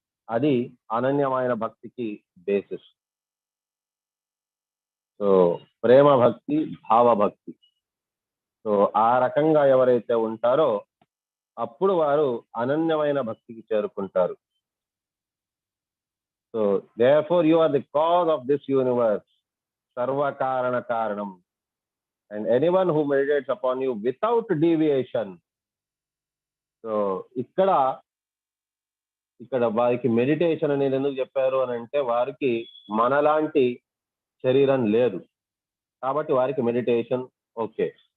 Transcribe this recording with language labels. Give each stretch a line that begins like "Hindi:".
Telugu: అది అనన్యమైన భక్తికి basis. So ప్రేమ భక్తి, భావ భక్తి. సో ఆ రకంగా ఎవరైతే ఉంటారో అప్పుడు వారు అనన్యమైన భక్తికి చేరుకుంటారు.
English: so therefore you are the cause of this universe,
Sanskrit: sarva karana karanam,
English: and anyone who meditates upon you without deviation.
Telugu: So ఇక్కడ వారికి మెడిటేషన్ అనేది ఎందుకు చెప్పారు అని అంటే వారికి మనలాంటి శరీరం లేదు కాబట్టి వారికి మెడిటేషన్ ఓకే.